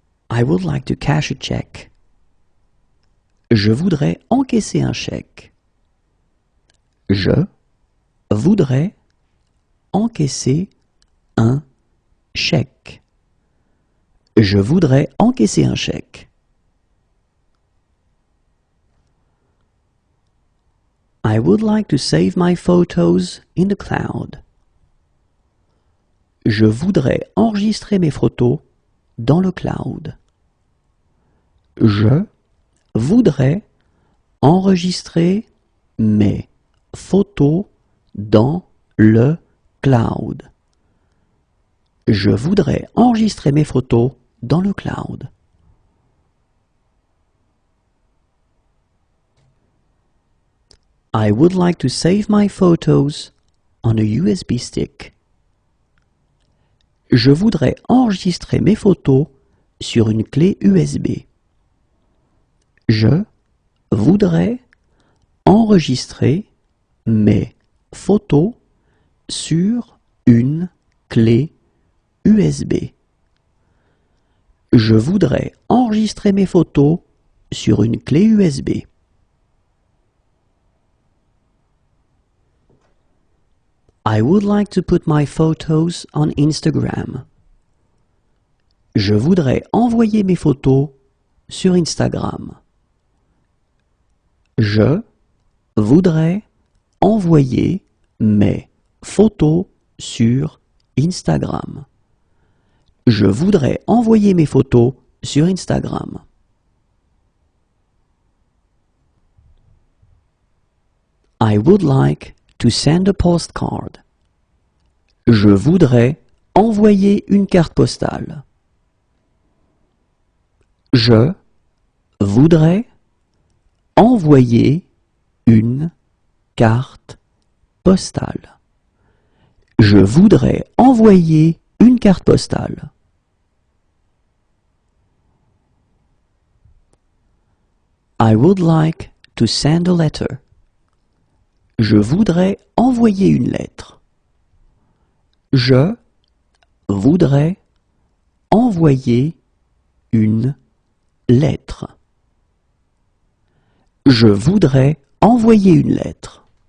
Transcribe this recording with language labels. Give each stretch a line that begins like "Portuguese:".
English: I would like to cash a check.
French: Je voudrais encaisser un chèque. Je voudrais encaisser un chèque. Je voudrais encaisser un chèque.
English: I would like to save my photos in the cloud.
French: Je voudrais enregistrer mes photos dans le cloud. Je voudrais enregistrer mes photos dans le cloud. Je voudrais enregistrer mes photos dans le cloud.
English: I would like to save my photos on a USB stick.
French: Je voudrais enregistrer mes photos sur une clé USB. Je voudrais enregistrer mes photos sur une clé USB. Je voudrais enregistrer mes photos sur une clé USB.
English: I would like to put my photos on Instagram.
French: Je voudrais envoyer mes photos sur Instagram. Je voudrais envoyer mes photos sur Instagram. Je voudrais envoyer mes photos sur Instagram.
English: I would like to send a postcard.
French: Je voudrais envoyer une carte postale. Je voudrais envoyer une carte postale. Je voudrais envoyer une carte postale.
English: I would like to send a letter.
French: Je voudrais envoyer une lettre. Je voudrais envoyer une lettre. Je voudrais envoyer une lettre.